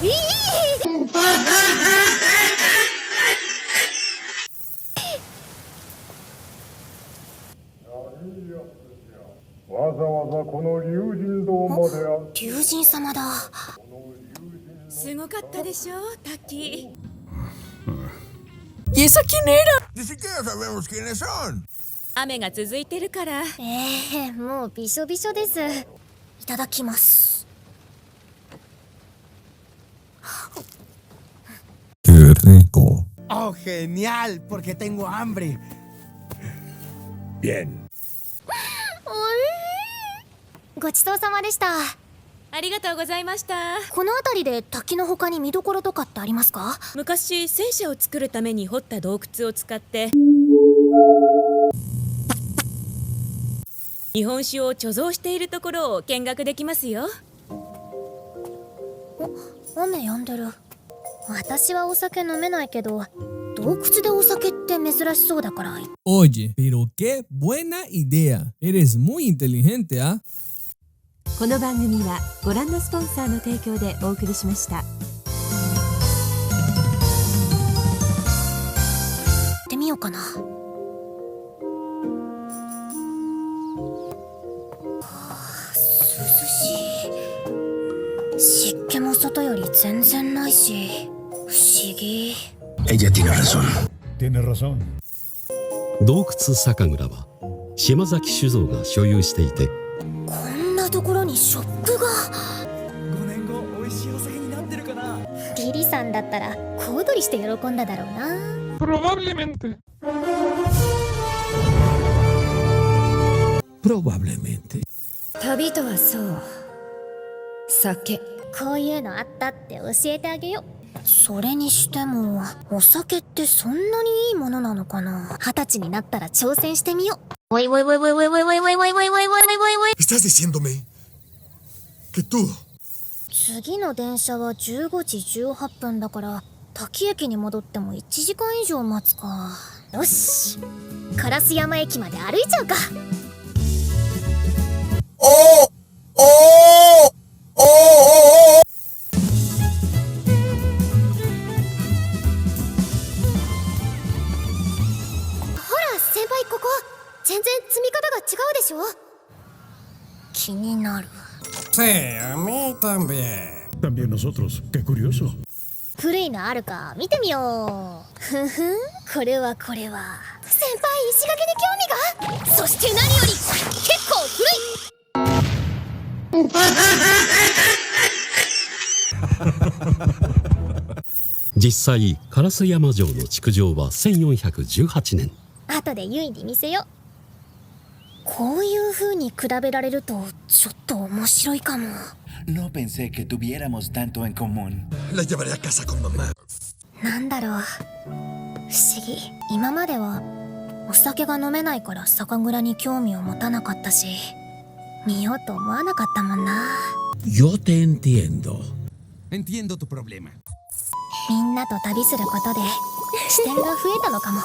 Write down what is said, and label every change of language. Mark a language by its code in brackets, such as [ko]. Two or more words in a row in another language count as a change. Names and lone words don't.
[ja] わざわざこの龍神堂まで龍神様だ。すごかったでしょ、滝。 [es] ¿Y esa quién era? Ni siquiera sabemos quiénes son. [ja] 雨が続いてるから。もうびしょびしょです。いただきます。 [es] Qué rico. Oh, genial, porque tengo hambre. Bien. [ja] ごちそうさまでした。ありがとうございました。この辺りで滝の他に見どころとかってありますか？昔戦車を作るために掘った洞窟を使って日本酒を貯蔵しているところを見学できますよ。雨止んでる。私はお酒飲めないけど、洞窟でお酒って珍しそうだから。 [es] Oye, pero qué buena idea. Eres muy inteligente, ¿ah? [ja] この番組はご覧のスポンサーの提供でお送りしました。行ってみようかな。涼しい。湿気も外より全然ないし、不思議。 [es] Ella tiene razón. Tiene razón. [ja] 洞窟酒蔵は島崎酒造が所有していて、こんなところにショップが。 5年後美味しいお酒になってるかな。リリさんだったら小躍りして喜んだだろうな。 [es] Probablemente. Probablemente. [ja] 旅とはそう、酒。こういうのあったって教えてあげよう。 それにしてもお酒ってそんなにいいものなのかな。20歳になったら挑戦してみよう。 [es] ¿Estás diciéndome que tú? [ja] 次の電車は15時18分だから滝駅に戻っても1時間以上待つか。よし、烏山駅まで歩いちゃうか。先輩、ここ全然積み方が違うでしょ。気になる。 [es] Sí, a mí también. También nosotros. Qué curioso. [ja] 古いのあるか見てみよう。ふふん、これはこれは。先輩、石垣に興味が。そして何より結構古い。実際烏山城の築城は1418年。後でユイに見せよ。こういう風に比べられるとちょっと面白いかも。 [es] No pensé que tuviéramos tanto en común. La llevaré a casa con mamá. [ja] なんだろう、不思議。今まではお酒が飲めないから酒蔵に興味を持たなかったし、見ようと思わなかったもんな。 [es] Yo te entiendo. Entiendo tu problema. [ja] みんなと旅することで視点が増えたのかも。